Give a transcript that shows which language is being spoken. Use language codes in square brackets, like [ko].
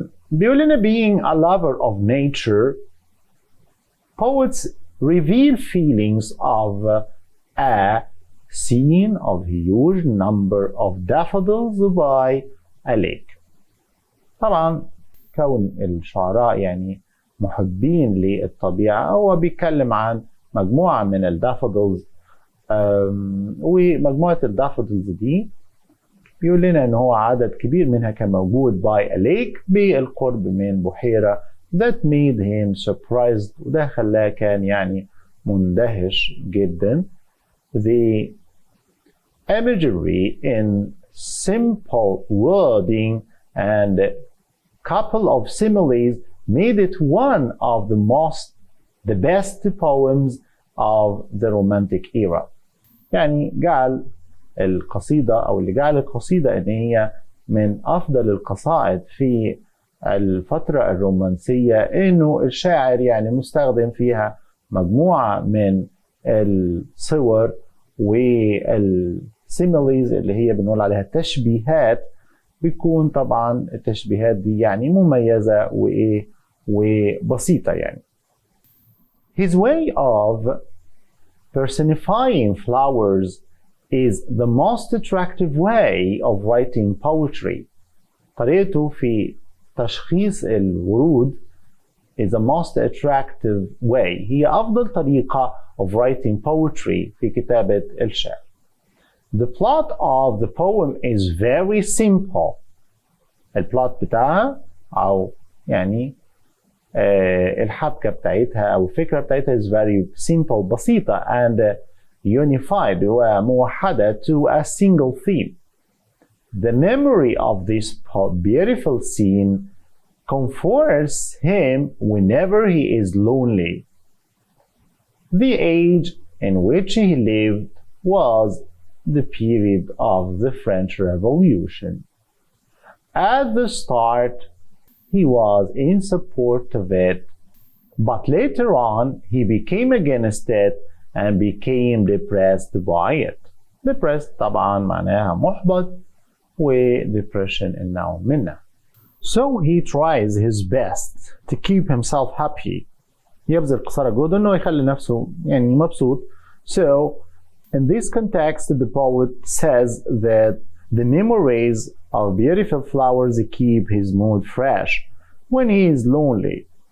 [en] بيقول لنا being a lover of nature, poets reveal feelings of a scene of huge number of daffodils by a lake. [ar] طبعا كون الشعراء يعني محبين للطبيعة. هو بيتكلم عن مجموعة من الدافودلز، ومجموعة الدافودلز دي بيقول لنا ان هو عدد كبير منها كان موجود [en] by a lake [ar] بالقرب من بحيرة [en] that made him surprised، [ar] وده خلاه كان يعني مندهش جدا. [en] The imagery in simple wording and couple of similes made it one of the best poems of the romantic era. [ar] يعني جعل القصيدة أو اللي جعل القصيدة إن هي من أفضل القصائد في الفترة الرومانسية، إنه الشاعر يعني مستخدم فيها مجموعة من الصور والسيميليز اللي هي بنقول عليها التشبيهات. بيكون طبعا التشبيهات دي يعني مميزة وبسيطة يعني. [en] His way of personifying flowers is the most attractive way of writing poetry. [ar] طريقته في تشخيص الورود [en] is the most attractive way، [ar] هي أفضل طريقة [en] of writing poetry [ar] في كتابة الشعر. [en] The plot of the poem is very simple. [ar] البلوت بتاعها أو يعني الحبكة بتاعتها أو الفكرة بتاعتها [en] is very simple، [ar] بسيطة and unified وموحدة [en] to a single theme. The memory of this beautiful scene comforts him whenever he is lonely. The age in which he lived was the period of the French Revolution. At the start, he was in support of it, but later on he became against it and became depressed by it. [ar] Depressed طبعا معناها محبط، و depression النوع منه. [en] So he tries his best to keep himself happy. [ar] يبذل قصارى جهده انه يخلي نفسه يعني مبسوط. [en] So in this context, the poet says that the memories of beautiful flowers keep his mood fresh when he is lonely.